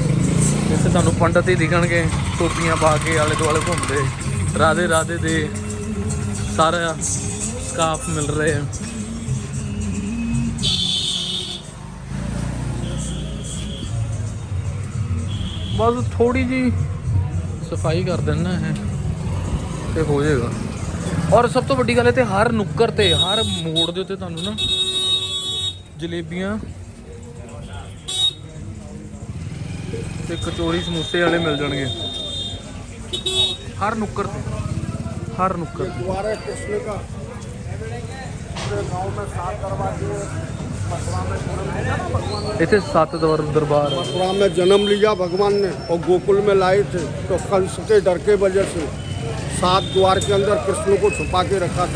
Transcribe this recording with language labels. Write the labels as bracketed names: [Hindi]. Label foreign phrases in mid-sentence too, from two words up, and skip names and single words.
[Punjabi] ਜਿੱਥੇ ਤੁਹਾਨੂੰ ਪੰਡਤ ਹੀ ਦਿਖਣਗੇ ਟੋਪੀਆਂ ਪਾ ਕੇ ਆਲੇ ਦੁਆਲੇ ਘੁੰਮਦੇ ਰਾਧੇ ਰਾਧੇ ਦੇ ਸਾਰਾ ਸਕਾਫ ਮਿਲ ਰਹੇ ਆ। ਬਸ ਥੋੜੀ ਜੀ ਸਫਾਈ ਕਰ ਦੇਣਾ ਹੈ ਤੇ ਹੋ ਜਾਏਗਾ। ਔਰ ਸਭ ਤੋਂ ਵੱਡੀ ਗੱਲ ਹੈ ਹਰ ਨੁੱਕਰ ਤੇ ਹਰ ਮੋੜ ਦੇ ਉੱਤੇ ਤੁਹਾਨੂੰ ਨਾ ਜਲੇਬੀਆਂ ਤੇ ਕਚੌਰੀ ਸਮੋਸੇ ਵਾਲੇ ਮਿਲ ਜਾਏਂਗੇ ਹਰ ਨੁੱਕਰ ਤੇ ਹਰ ਨੁੱਕਰ। [Hindi] द्वारे कृष्ण का पूरे गांव में 7 दरवाजे। मथुरा में जन्म लिया ना भगवान ने, [Punjabi] ਇੱਥੇ 7 ਦਰਬਾਰ। [Hindi] मथुरा में जन्म लिया भगवान ने और गोकुल में लाए थे तो कंस के डर के वजह से 7 द्वार के अंदर कृष्ण को छुपा के रखा था।